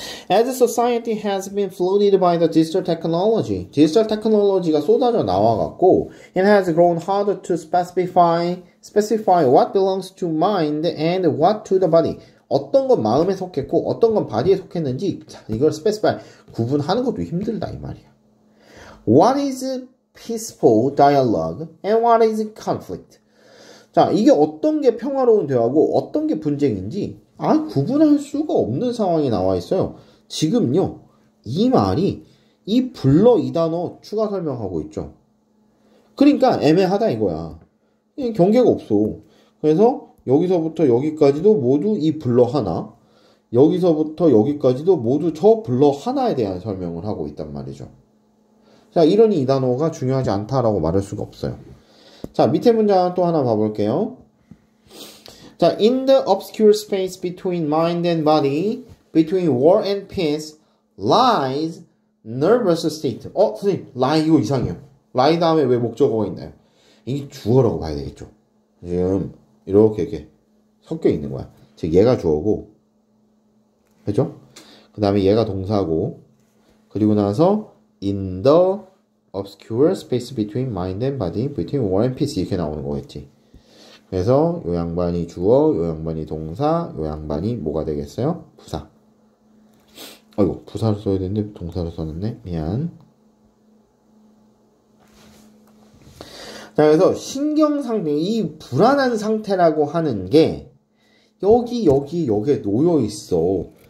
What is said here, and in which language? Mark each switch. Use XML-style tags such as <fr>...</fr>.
<en>As society has been flooded by the digital technology,</en> <ko>디지털 테크놀로지가 쏟아져 나와갖고</ko> <en>it has grown harder to specify what belongs to mind and what to the body.</en> <ko>어떤 건 마음에 속했고 어떤 건 바디에 속했는지 이걸 specify, 구분하는 것도 힘들다 이 말이야.</ko> <en>What is peaceful dialogue and what is conflict?</en> <ko>자, 이게 어떤 게 평화로운 대화고 어떤 게 분쟁인지 구분할 수가 없는 상황이 나와 있어요. 지금요, 이 말이 이 불러 이 단어 추가 설명하고 있죠. 그러니까 애매하다 이거야. 경계가 없어. 그래서 여기서부터 여기까지도 모두 이 불러 하나, 여기서부터 여기까지도 모두 저 불러 하나에 대한 설명을 하고 있단 말이죠. 자, 이러니 이 단어가 중요하지 않다라고 말할 수가 없어요. 자, 밑에 문장 또 하나 봐볼게요.</ko> <en>자, in the obscure space between mind and body, between war and peace, lies nervous state.</en> <ko>선생님, lie 이거 이상해요. lie 다음에 왜 목적어가 있나요? 이게 주어라고 봐야 되겠죠. 지금 이렇게 섞여 있는 거야. 즉 얘가 주어고, 그죠? 그 다음에 얘가 동사고, 그리고 나서</ko> <en>in the obscure space between mind and body, between war and peace 이렇게 나오는 거겠지.</en> <ko>그래서 요 양반이 주어, 요 양반이 동사, 요 양반이 뭐가 되겠어요? 부사. 아이고, 부사를 써야 되는데 동사를 썼네. 미안. 자, 그래서 신경상태, 이 불안한 상태라고 하는 게 여기에 놓여 있어.</ko>